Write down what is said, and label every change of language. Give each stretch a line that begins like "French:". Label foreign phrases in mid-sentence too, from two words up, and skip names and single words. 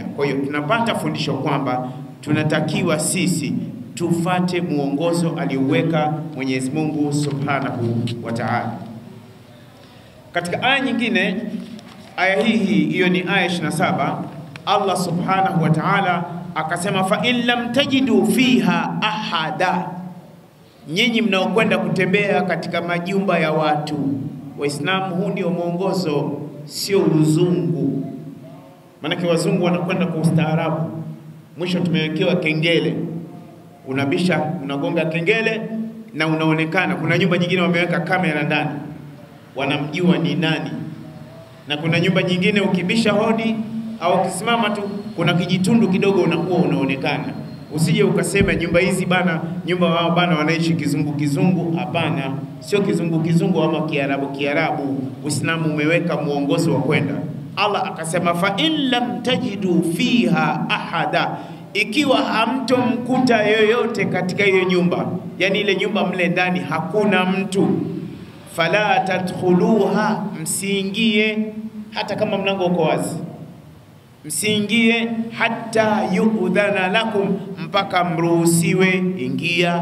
Swahili: Kwa hiyo tunapata fundisho kwamba tunatakiwa sisi tufate muongozo alioweka Mwenyezi Mungu
Arabic: سبحانه وتعالى.
Swahili: Katika aya nyingine, aya hiyo ni aya 27, Allah
Arabic: سبحانه وتعالى
Swahili: akasema
Arabic: فإن لم تجدوا فيها أحدا,
Swahili: nyinyi mnaokwenda kutembea katika majumba ya watu. Waislamu, huu ndio mwongozo, sio uzungu. Maana wazungu wanakwenda kwa ustaarabu. Mwisho tumewekewa kengele, unabisha, unagonga kengele na unaonekana. Kuna nyumba nyingine wameweka kamera ndani, wanamjua ni nani. Na kuna nyumba nyingine ukibisha hodi au ukisimama tu, kuna kijitundu kidogo unakuwa unaonekana. Usije ukasema nyumba hizi bana, nyumba wao bana wanaishi kizungu kizungu. Hapana, sio kizungu kizungu ama kiarabu kiarabu. Uislamu umeweka muongozo wa kwenda.
Arabic: Allah akasema فإن لم تجدوا فيها أحدا,
Swahili: ikiwa hamtomkuta yoyote katika hiyo nyumba, yani ile nyumba mle ndani hakuna mtu,
Arabic: فلا تدخلوها,
Swahili: msiingie hata kama mlango uko wazi. Msiingie
Arabic: حتى يؤذن لكم,
Swahili: mpaka mruhusiwe ingia.